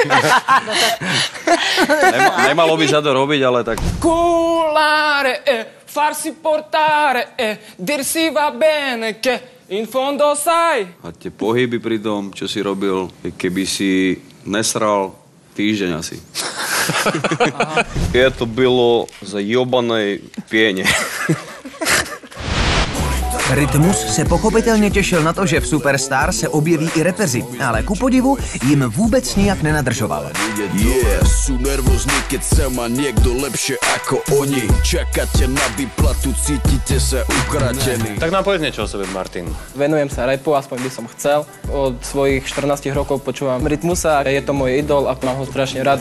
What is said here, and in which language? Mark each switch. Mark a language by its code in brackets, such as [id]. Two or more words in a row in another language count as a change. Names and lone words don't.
[sk] Nemalo by sa to robiť, ale tak... [it] Culare, farsi portare, dirsi va bene, che in fondo sai. [sk] A tie pohyby pri tom, čo si robil, keby si nesral týždeň asi. [cs] To bylo za jobanej pěně. Rytmus se pochopitelně těšil na to, že v Superstar se objeví i repeři, ale ku podivu jim vůbec nijak nenadržoval. [sk] Sú nervózni, keď sa má niekto lepšie ako oni. Čakáte na výplatu, cítite sa ukratení. Tak nám povedz niečo o sebe, Martin. Venujem sa rapu, aspoň by som chcel. Od svojich 14 rokov počúvam Rytmusa, je to môj idol a mám ho strašne rád.